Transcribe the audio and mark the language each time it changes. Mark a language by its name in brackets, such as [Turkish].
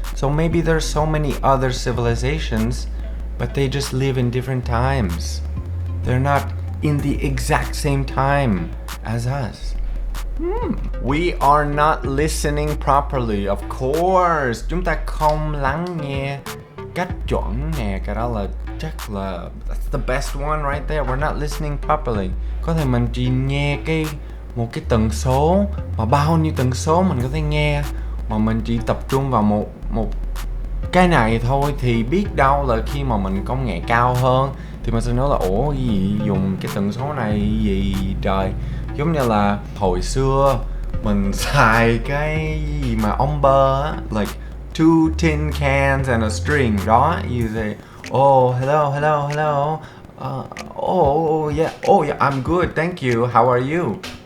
[English] So maybe there's so many other civilizations, but they just live in different times. They're not in the exact same time as us. We are not listening properly, of course. [Vietnamese] Chúng ta không lắng nghe cách chuẩn nè. Cái đó là chắc là [English] that's the best one right there. We're not listening properly. [Vietnamese] Có thể mình chỉ nghe một cái tần số, mà bao nhiêu tần số mình có thể nghe, mà mình chỉ tập trung vào một cái này thôi. Thì biết đâu là khi mà mình công nghệ cao hơn thì mình sẽ nói là ủa gì dùng cái tần số này gì trời. Giống như là hồi xưa mình xài cái gì mà ông bơ á, [English] like 2 tin cans and a string [Vietnamese] đó. [English] You say oh hello oh yeah I'm good thank you, how are you?